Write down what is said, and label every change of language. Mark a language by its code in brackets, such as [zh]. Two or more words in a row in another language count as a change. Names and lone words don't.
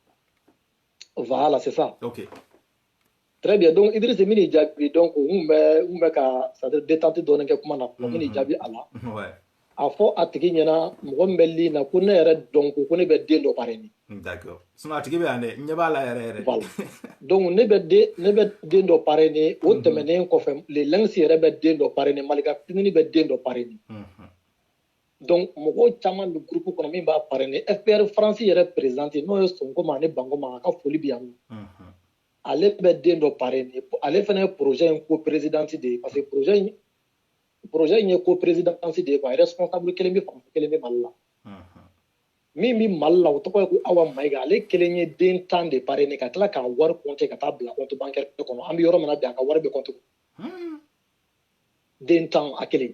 [fr] Voilà, c'est ça. Ok. Très bien. Donc, Idriss Mini Djabi, donc, on va c'est-à-dire détente donner quelque chose na Mini Djabi ala. Ouais. [bm] A fɔ a tigi ɲɛna mɔgɔ min bɛ li na ko ne yɛrɛ dɔn ko ne bɛ den dɔ parrainer. [fr] D'accord. [bm] Sinon a tigi bɛ yan dɛ, n ɲɛ b'a la yɛrɛ yɛrɛ. [fr] Voilà. [bm] Donc ne bɛ den dɔ parrainer o tɛmɛnen kɔfɛ [fr] les langues [bm] yɛrɛ bɛ den dɔ parrainer Malika fitini bɛ den dɔ parrainer. Donc mɔgɔw caman [fr] du groupe [bm] kɔnɔ min b'a parrainer FPR France yɛrɛ présidente n'o ye Sonko ma ani Bango ma a ka foli bɛ yan nɔ. Ale bɛ den dɔ parrainer ale fana ye projet in co-présidente de ye [fr] parce que [bm] projet in ye co-présidence de ye quoi responsable kelen bɛ fan kelen bɛ Mali la min bɛ Mali la o tɔgɔ ye ko Awa Mayiga ale kelen ye den 10 de parrainer ka tila k'a wari compter ka taa bila [fr] compte bancaire [bm] kɔnɔ an bɛ yɔrɔ min na bi a ka wari bɛ compte den 10 a kelen.